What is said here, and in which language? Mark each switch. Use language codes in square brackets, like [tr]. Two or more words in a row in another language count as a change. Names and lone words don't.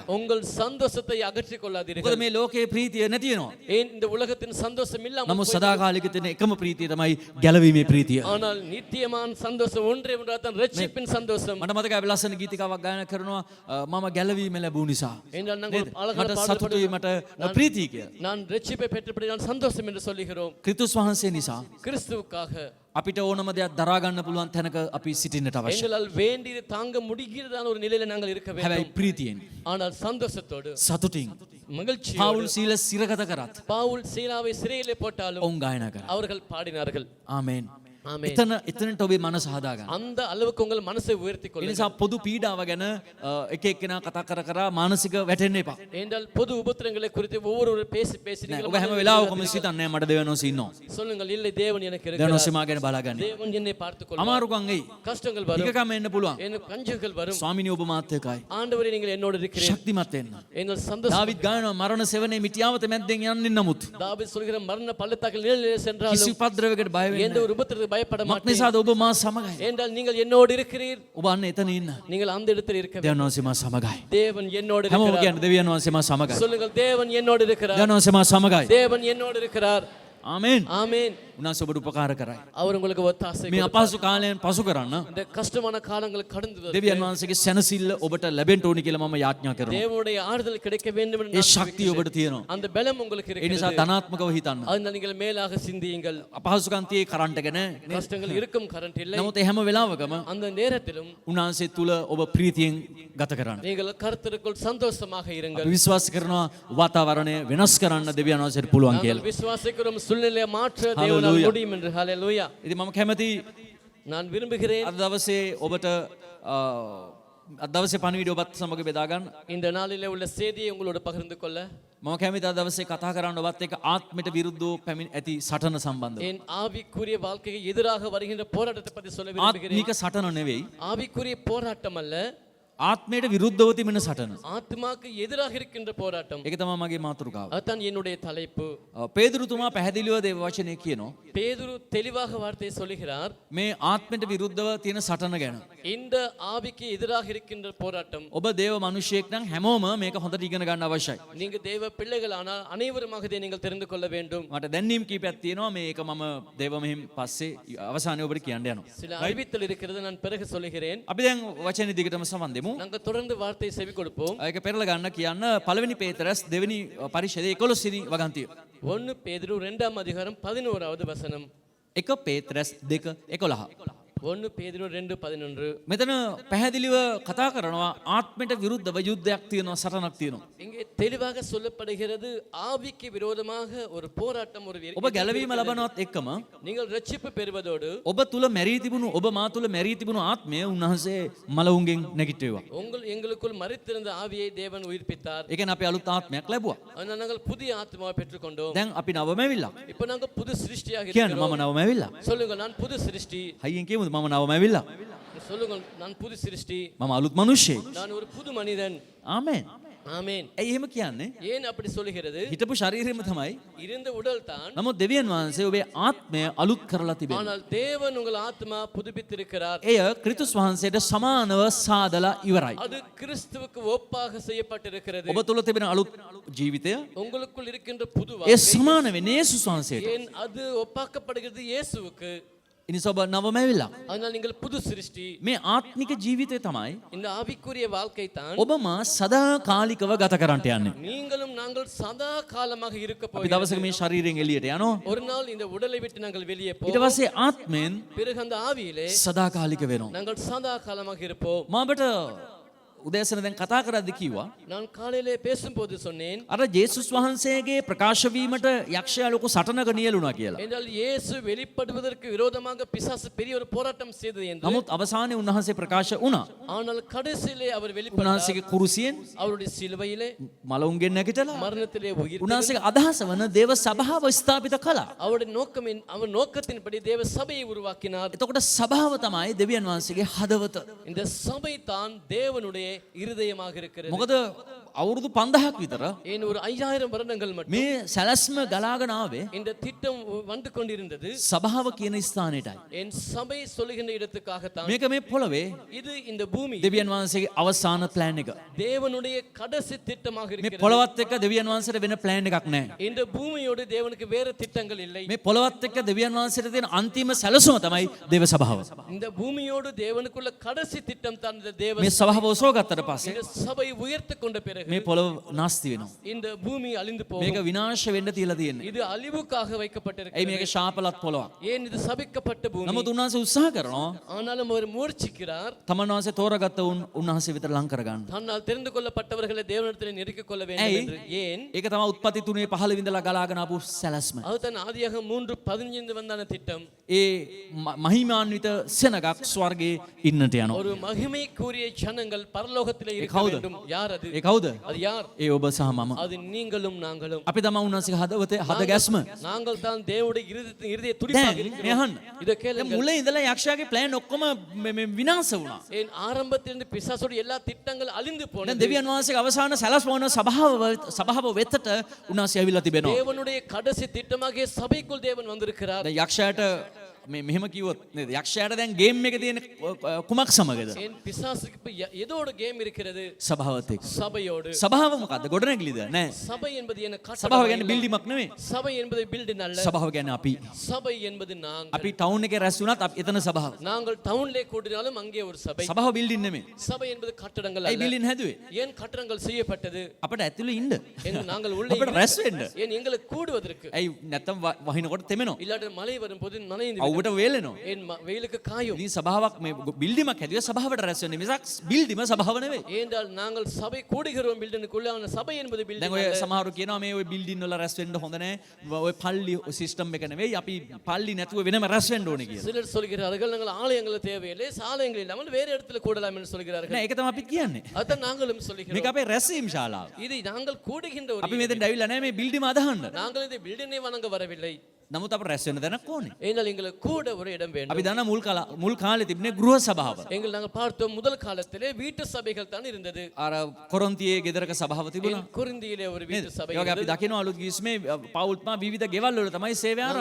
[ta] உங்கள் சந்தோஷத்தை அகற்றிக் [si] මොකද [ta] கொள்ளாதீர்கள். [si] මේ ලෝකයේ ප්‍රීතිය නැති වෙනවා. [ta] ஏன் இந்த உலகத்தின் சந்தோஷம் இல்லாமல் [si] නමුත් [ta] போய்- [si] සදාකාලික තියෙන එකම ප්‍රීතිය තමයි ගැලවීමේ ප්‍රීතිය. [ta] ஆனால் நித்தியமான சந்தோஷம் ஒன்றே ஒன்றாதான் ரட்சிப்பின் சந்தோஷம். [si] මට මතකයි අපි ලස්සන ගීතිකාවක් ගායනා කරනවා මම ගැලවීම ලැබුණු නිසා. [ta] என்றால் நாங்கள் அழகான [si] මට [ta] பாடல் [si] සතුටුයි මට ප්‍රීතිය කියලා. [ta] நான் ரட்சிப்பை பெற்றபடி நான் சந்தோஷம் என்று சொல்லுகிறோம். [si] ක්‍රිස්තුස් වහන්සේ නිසා [ta] கிறிஸ்துவுக்காக [si] අපිට ඕනම දෙයක් දරා ගන්න පුළුවන් තැනක අපි සිටින්නට අවශ්‍යයි. [ta] எங்களால் வேண்டியது தாங்க முடிகிறதான ஒரு நிலையில நாங்கள் இருக்க [si] හැබැයි [ta] வேண்டும். [si] ප්‍රීතියෙන් [ta] ஆனால் சந்தோஷத்தோடு [si] සතුටින් [ta] மகிழ்ச்சியோடு [si] පවුල් සීල සිරගත කරත් [ta] பவுல் சீலாவை சிறையிலே போட்டாலும் [si] ඔවුන් ගායනා කරා. [ta] அவர்கள் பாடினார்கள். [si] ආමේන්. [ta] ஆமென். [si] එතනට ඔබේ මනස හදාගන්න. [ta] அந்த அளவுக்கு உங்கள் மனசை உயர்த்திக் [si] ඒ [ta] கொள்ளுங்கள். [si] නිසා පොදු පීඩාව ගැන එක එක්කෙනා කතා කර කර මානසික වැටෙන්න එපා. [ta] என்றால் பொது உபத்திரங்களை குறித்து ஒவ்வொரு பேசி பேசி [si] නෑ, [ta] நீங்கள் [si] ඔබ හැම වෙලාවකම සිතන්නේ මට දෙවියන් වහන්සේ ඉන්නවා. [ta] சொல்லுங்கள், இல்லை தேவன் எனக்கு [si] දෙවියන් [ta] இருக்கிறார். [si] වහන්සේ මා ගැන බලාගන්නේ. [ta] தேவன் என்னை பார்த்துக் கொள்வார். [si] අමාරුකම් එයි. [ta] கஷ்டங்கள் வரும், [si] ටිකකම එන්න පුළුවන්. [ta] எனக்கு பஞ்சங்கள் வரும். [si] ස්වාමිනී ඔබ මාත් එක්කයි. [ta] ஆண்டவரே நீங்கள் என்னோடு இருக்கிறீர். [si] ශක්තිමත් වෙන්න. [ta] எங்கள் சந்தோஷம். [si] දාවිද් ගායනවා මරණ සෙවණේ මිටියාවත මැද්දෙන් යන්නේ නමුත් [ta] தாவீது சொல்கிற மரண பள்ளத்தாக்கில் நிழலிலே [si] කිසි [ta] சென்றாலும் [si] උපද්‍රවයකට බය වෙන්නේ [ta] எந்த [si] නැහැ. [ta] ஒரு உபத்திரத்துக்கு பயப்பட [si] මක් [ta] மாட்டேன். [si] නිසාද ඔබ මා සමගයි. [ta] என்றால் நீங்கள் என்னோடு இருக்கிறீர். [si] ඔබ අන්න එතන ඉන්න. [ta] நீங்கள் அந்த இடத்தில் இருக்க வேண்டும். [si] දෙවියන් වහන්සේ මා සමගයි. [ta] தேவன் என்னோடு [si] හැමෝම [ta] இருக்கிறார். [si] කියන්නේ දෙවියන් වහන්සේ මා සමගයි. [ta] சொல்லுங்கள், தேவன் என்னோடு இருக்கிறார். [si] දෙවියන් වහන්සේ මා සමගයි. [ta] தேவன் என்னோடு இருக்கிறார். [si] ආමේන්. [ta] ஆமென். [si] උන්වහන්සේ ඔබට උපකාර කරයි. [ta] அவர் உங்களுக்கு ஒத்தாசை [si] මේ [ta] கொடுப்பார். [si] අපහසු කාලයෙන් පසු කරන්න [ta] இந்த கஷ்டமான காலங்கள் கடந்து வரும். [si] දෙවියන් වහන්සේගේ සැනසෙල්ල ඔබට ලැබෙන්න ඕනි කියලා මම යාඥා කරනවා. [ta] தேவனுடைய ஆறுதல் கிடைக்க வேண்டும் என்று [si] ඒ [ta] நான் [si] ශක්තිය ඔබට තියෙනවා. [ta] அந்த பலம் உங்களுக்கு [si] ඒ නිසා [ta] இருக்கிறது. [si] ධනාත්මකව හිතන්න. [ta] அதனால் நீங்கள் மேலாக சிந்தியுங்கள். [si] අපහසුකම් තියේ කරන්ට් එක නැහැ. [ta] கஷ்டங்கள் இருக்கும், கரண்ட் இல்லை. [si] නමුත් ඒ හැම වෙලාවකම [ta] அந்த நேரத்திலும் [si] උන්වහන්සේ තුල ඔබ ප්‍රීතියෙන් ගත කරන්න. [ta] நீங்கள் கர்த்தருக்குள் சந்தோஷமாக இருங்கள். [si] අපි විශ්වාස කරනවා වාතාවරණය වෙනස් කරන්න දෙවියන් වහන්සේට පුළුවන් [ta] நாங்கள் [si] කියලා. [ta] விசுவாசிக்கிறோம், சூழ்நிலையை மாற்ற தேவனால் Hallelujah. முடியும் என்று. ஹalleluya. [si] ඉතින් මම කැමති [ta] நான் விரும்புகிறேன் [si] අද දවසේ ඔබට අද දවසේ පණිවිඩය ඔබත් සමග බෙදා ගන්න. [ta] இந்த நாளிலே உள்ள செய்தியை உங்களோடு பகிர்ந்து கொள்ள. [si] මම කැමති අද දවසේ කතා කරන්න ඔබත් එක්ක ආත්මයට විරුද්ධව පැමිණ ඇති සටන සම්බන්ධව. [ta] என் ஆவிக்குரிய வாழ்க்கைக்கு எதிராக வருகின்ற போராட்டத்தை பற்றி சொல்ல விரும்புகிறேன். [si] ආත්මික සටන නෙවෙයි. [ta] ஆவிக்குரிய போராட்டம் அல்ல, [si] ආත්මයට විරුද්ධව තිබෙන සටන. [ta] ஆத்மாக்கு எதிராக இருக்கின்ற போராட்டம். [si] ඒක තමයි මගේ මාතෘකාව. [ta] அதுதான் என்னுடைய தலைப்பு. [si] පේදුරුතුමා පැහැදිලිව දේව වචනේ කියනවා. [ta] பேதுரு தெளிவாக வார்த்தையை சொல்லுகிறார். [si] මේ ආත්මයට විරුද්ධව තියෙන සටන ගැන. [ta] இந்த ஆவிக்கு எதிராக இருக்கின்ற போராட்டம். [si] ඔබ දේව මිනිසෙක් නම් හැමෝම මේක හොඳට ඉගෙන ගන්න අවශ්‍යයි. [ta] நீங்க தேவ பிள்ளைகள் ஆனால் அனைவருமாக இதை நீங்கள் தெரிந்து கொள்ள வேண்டும். [si] මට දැන්නීම් කීපයක් තියෙනවා මේක මම දේව මෙහිම පස්සේ අවසානයේ ඔබට කියන්න යනවා. [ta] சில அறிவித்தல் இருக்கிறது, நான் பிறகு சொல்லுகிறேன். [si] අපි දැන් වචනේ දිගටම සමන් දෙමු. [ta] நாங்கள் தொடர்ந்து வார்த்தையை செவி கொடுப்போம். [si] ඒක පෙරලා ගන්න කියන්න පළවෙනි පේතරස් දෙවෙනි පරිච්ඡේදයේ 11 වෙනි වගන්තිය. [ta] 1 பேதுரு 2ஆம் அதிகாரம் 11வது வசனம். [si] 1 පේතරස් 2:11. [ta] 1 பேதுரு 2:11. [si] මෙතන පැහැදිලිව කතා කරනවා ආත්මයට විරුද්ධව යුද්ධයක් තියෙනවා සටනක් තියෙනවා. [ta] இங்கே தெளிவாக சொல்லப்படுகிறது, ஆவிக்கு விரோதமாக ஒரு போராட்டம், ஒரு [si] ඔබ ගැලවීම ලබනවත් එක්කම [ta] நீங்கள் ரட்சிப்பு பெறுவதோடு [si] ඔබ තුල මැරී තිබුණු ඔබ මා තුල මැරී තිබුණු ආත්මය උන්වහන්සේ මලවුන්ගෙන් නැගිට්ටුවා. [ta] எங்களுக்குள் மரித்திருந்த ஆவியை தேவன் உயிர்ப்பித்தார். [si] ඒ කියන්නේ අපි අලුත් ආත්මයක් ලැබුවා. [ta] அதனால் நாங்கள் புதிய ஆத்மாவை பெற்றுக்கொண்டோம். [si] දැන් අපි නවම ඇවිල්ලා. [ta] இப்போ நாங்கள் புது சிருஷ்டியாக [si] කියන්න [ta] இருக்கிறோம். [si] මම නවම ඇවිල්ලා. [ta] சொல்லுங்க, நான் புது சிருஷ்டி. [si] හයියෙන් කියමුද මම නවම ඇවිල්ලා. [ta] சொல்லுங்க, நான் புது சிருஷ்டி. [si] මම අලුත් මිනිස්සෙක්. [ta] நான் ஒரு புது மனிதன். [si] ආමේන්. [ta] ஆமென். [si] ඇයි එහෙම කියන්නේ? [ta] ஏன் அப்படி சொல்லுகிறது? [si] හිටපු ශරීරෙම තමයි. [ta] இருந்த உடல் தான், [si] නමුත් දෙවියන් වහන්සේ ඔබේ ආත්මය අලුත් කරලා තිබෙනවා. [ta] ஆனால் தேவன் உங்கள் ஆத்மா புதுப்பித்திருக்கிறார். [si] එය ක්‍රිස්තුස් වහන්සේට සමානව සාදලා ඉවරයි. [ta] அது கிறிஸ்துவுக்கு ஒப்பாக செய்யப்பட்டிருக்கிறது. [si] ඔබ තුළ තිබෙන අලුත් ජීවිතය [ta] உங்களுக்குள் இருக்கின்ற புது [si] ඒ [ta] வாழ்க்கை, [si] සමාන වෙන්නේ යේසුස් වහන්සේට. [ta] ஏன் அது ஒப்பாக்கப்படுகிறது இயேசுவுக்கு. [si] එනිසා ඔබ නවමැවිලා. [ta] அதனால் நீங்கள் புது சிருஷ்டி. [si] මේ ආත්මික ජීවිතය තමයි [ta] இந்த ஆவிக்குரிய வாழ்க்கை தான் [si] ඔබ මා සදාකාලිකව ගත කරන්නට යන්නේ. [ta] நீங்களும் நாங்கள் சதா காலமாக இருக்க [si] අපි [ta] போகிறோம். [si] දවසක මේ ශරීරයෙන් එළියට යනවා. [ta] ஒரு நாள் இந்த உடலை விட்டு நாங்கள் வெளியே [si] ඊට [ta] போவோம். [si] පස්සේ ආත්මෙන් [ta] பிறகு அந்த ஆவியிலே [si] සදාකාලික වෙනවා. [ta] நாங்கள் சதா காலமாக இருப்போம். [si] මම ඔබට උදෑසන දැන් කතා කරද්දී කිව්වා [ta] நான் காலையிலே பேசும்போது சொன்னேன், [si] අර ජේසුස් වහන්සේගේ ප්‍රකාශ වීමට යක්ෂයා ලොකු සටනක නියලුණා කියලා. [ta] என்றால் இயேசு வெளிப்படுவதற்கு விரோதமாக பிசாசு பெரிய ஒரு போராட்டம் செய்தது என்று. [si] නමුත් අවසානයේ උන්වහන්සේ ප්‍රකාශ වුණා. [ta] ஆனால் கடைசியிலே அவர் வெளிப்பட்டார். [si] උන්වහන්සේගේ කුරුසියෙන් [ta] அவருடைய சிலுவையிலே [si] මලවුන්ගෙන් නැගිටලා [ta] மரணத்திலே உயிர் [si] උන්වහන්සේගේ අදහස වන දේව සභාව ස්ථාපිත කළා. [ta] அவருடைய நோக்கமின் அவர் நோக்கத்தின்படி தேவ சபையை உருவாக்கினார். [si] එතකොට සභාව තමයි දෙවියන් වහන්සේගේ හදවත. [ta] இந்த சபை தான் தேவனுடைய இருதயமாக இருக்கிறது. [si] මොකද අවුරුදු 5000ක් විතර [ta] ஏன் ஒரு 5000 வருடங்கள் மட்டும் [si] මේ සැලැස්ම ගලාගෙන ආවේ [ta] இந்த திட்டம் வந்து கொண்டிருந்தது [si] සභාව කියන ස්ථානෙටයි. [ta] என் சபை சொல்லுகின்ற இடத்துக்காகத்தான். [si] මේක මේ පොළවේ [ta] இது இந்த பூமி [si] දෙවියන් වහන්සේගේ අවසාන ප්ලෑන් එක. [ta] தேவனுடைய கடைசி திட்டமாக [si] මේ [ta] இருக்கிறது. [si] පොළවත් එක්ක දෙවියන් වහන්සේට වෙන ප්ලෑන් එකක් නැහැ. [ta] இந்த பூமியோடு தேவனுக்கு வேற திட்டங்கள் இல்லை. [si] මේ පොළවත් එක්ක දෙවියන් වහන්සේට තියෙන අන්තිම සැලසුම තමයි දේව සභාව. [ta] இந்த பூமியோடு தேவனுக்குள்ள கடைசி திட்டம் தான் இந்த தேவ [si] මේ සභාව ඔසවගත්තට පස්සේ [ta] இந்த சபை உயர்த்து கொண்ட பிறகு [si] මේ පොළව නාස්ති වෙනවා. [ta] இந்த பூமி அழிந்து [si] මේක [ta] போகும். [si] විනාශ වෙන්න තියලා තියෙන්නේ. [ta] இது அழிவுக்காக [si] ඇයි [ta] வைக்கப்பட்டிருக்கிறது. [si] මේක ශාපලත් පොළවක්. [ta] ஏன் இது சபிக்கப்பட்ட பூமி. [si] නමුත් උන්වහන්සේ උත්සාහ කරනවා [ta] ஆனாலும் அவர் முயற்சிக்கிறார் [si] තමන් වහන්සේ තෝරගත්ත උන්වහන්සේ විතර ලං කරගන්න. [ta] தன்னால் தெரிந்து கொள்ளப்பட்டவர்களை தேவனிடத்தில் நெருக்கிக் கொள்ள வேண்டும் [si] ඇයි? [ta] என்று. ஏன்? [si] ඒක තමයි උත්පත්ති 3:15 ඉඳලා ගලාගෙන ආපු සැලැස්ම. [ta] அது தான் ஆதியாகமம் 3:15 வந்தான திட்டம். [si] ඒ මහිමාන්විත සෙනගක් ස්වර්ගයේ ඉන්නට යනවා. [ta] ஒரு மகிமைக்குரிய ஜனங்கள் பரலோகத்திலே இருக்க [si] කවුද? [ta] வேண்டும். யார் அது? [si] ඒ කවුද? [ta] அது யார்? [si] ඒ ඔබ සහ මම. [ta] அது நீங்களும் நாங்களும். [si] අපි තමයි උන්වහන්සේගේ හදවතේ හද ගැස්ම. [ta] நாங்கள் தான் தேவனுடைய இருதய துடிப்பாக [si] දැන් [ta] இருக்கிறோம். [si] මෙහන්න. [ta] இதை [si] දැන් [ta] கேளுங்கள். [si] මුල ඉඳලා යක්ෂයාගේ ප්ලෑන් ඔක්කොම මේ විනාශ වුණා. [ta] ஏன் ஆரம்பத்திலிருந்து பிசாசோட எல்லா திட்டங்கள் அழிந்து [si] දැන් [ta] போனது. [si] දෙවියන් වහන්සේගේ අවසාන සැලැස්ම වන සභාව වෙතට උන්වහන්සේ ඇවිල්ලා තිබෙනවා. [ta] தேவனுடைய கடைசி திட்டமாகிய சபைக்குள் தேவன் வந்திருக்கிறார். [si] දැන් යක්ෂයාට මේ මෙහෙම කිව්වොත් නේද? යක්ෂයාට දැන් ගේම් එකේ තියෙන කුමක් සමගද? [ta] ஏன் பிசாசுக்கு இப்ப எதோட கேம் இருக்கிறது? [si] සභාවත් එක්ක. [ta] சபையோடு. [si] සභාව මොකද්ද? ගොඩනැගිලිද? නෑ. [ta] சபை என்பது என்ன? [si] සභාව [ta] கட்டடம் [si] කියන්නේ [ta] அல்ல. [si] බිල්ඩිමක් නෙමෙයි. [ta] சபை என்பது பில்டிங் அல்ல. [si] සභාව කියන්නේ අපි. [ta] சபை என்பது நாங்கள். [si] අපි ටවුන් එකේ රැස් වුණත් එතන සභාව. [ta] நாங்கள் டவுன்லே கூடினாலும் அங்கே ஒரு சபை. [si] සභාව බිල්ඩින් නෙමෙයි. [ta] சபை என்பது கட்டடங்கள் [si] ඇයි [ta] அல்ல. [si] බිල්ඩින් හැදුවේ? [ta] ஏன் கட்டடங்கள் செய்யப்பட்டது? [si] අපිට ඇතුළේ ඉන්න. [ta] நாங்கள் உள்ளே [si] අපිට [ta] இருந்து- [si] රැස් වෙන්න. [ta] ஏன் எங்களுக்கு கூடுவதற்கு. [si] ඇයි නැත්තම් වහිනකොට තෙමෙනවා. [ta] இல்லாட்டி மழை வரும்போது நனைந்து [si] අවුවට වේලෙනවා. [ta] ஏன் வெயிலுக்கு காயும். [si] ඉතින් සභාවක් මේ බිල්ඩිමක් හැදුවේ සභාවට රැස් වෙන්න මිසක් බිල්ඩිම සභාව නෙවෙයි. [ta] ஏனென்றால் நாங்கள் சபை கூடுகிறோம் பில்டிங்குள்ள ஆன சபை என்பது [si] දැන් [ta] பில்டிங் [si] ඔය [ta] அல்ல. [si] සමහරු කියනවා මේ ඔය බිල්ඩින් වල රැස් වෙන්න හොඳ නැහැ. ඔය පල්ලි සිස්ටම් එක නෙවෙයි. අපි පල්ලි නැතුව වෙනම රැස් වෙන්න ඕනේ කියලා. [ta] சிலர் சொல்கிறார்கள் நாங்கள் ஆலயங்கள் தேவையில்லை ஆலயங்கள் இல்லாமல் வேறு இடத்துல கூடலாம் என்று சொல்கிறார்கள். [si] නෑ ඒක තමයි අපි කියන්නේ. [ta] அதான் நாங்களும் [si] මේක [ta] சொல்கிறோம். [si] අපේ රැස්වීම් ශාලාව. [ta] இது நாங்கள் கூடுகின்ற ஒரு [si] අපි මෙතෙන්ට ඇවිල්ලා නැහැ මේ බිල්ඩිම අදහන්න. [ta] நாங்கள் இந்த பில்டிங்கை வணங்க வரவில்லை. [si] නමුත් අප රැස් වෙන්න දැනක් ඕනේ. [ta] ஏனால் எங்களுக்கு கூட ஒரு இடம் வேண்டும். [si] අපි දන්න මුල් කාලේ තිබුණේ ගෘහ සභාව. [ta] எங்கள் நாங்கள் பார்த்தோம் முதல் காலத்திலே வீட்டு சபைகள் தான் இருந்தது. [si] අර කොරන්තියේ ගෙදරක සභාව තිබුණා. [ta] குருந்தியிலே ஒரு வீட்டு சபை [si] ඒ වගේ අපි [ta] இருந்தது. [si] දකිනවා අලුත් ගිස්මේ පවුල්ත්මා විවිධ ගෙවල් වල තමයි සේවය ආරම්භ